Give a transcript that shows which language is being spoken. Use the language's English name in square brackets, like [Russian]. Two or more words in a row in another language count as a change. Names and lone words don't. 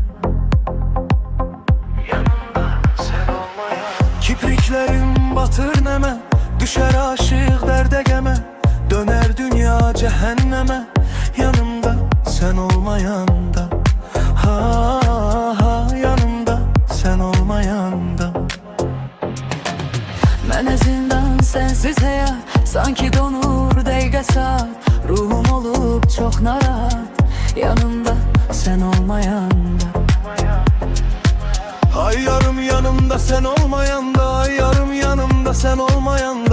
[Turkish] Yanımda sen olmayan. Kipriklerim batır neme, düşer aşık derde geme. Döner dünya cehenneme, yanımda sen olmayanda. Ha ha, yanımda sen olmayanda. [Azerbaijani] Mənə zindan sensiz həyat, sanki donur dəqiqə saat. Ruhum olub çox narahat, [Turkish] yanımda sen olmayanda. Ay yarım yanımda sen olmayanda, ay yarım yanımda sen olmayanda.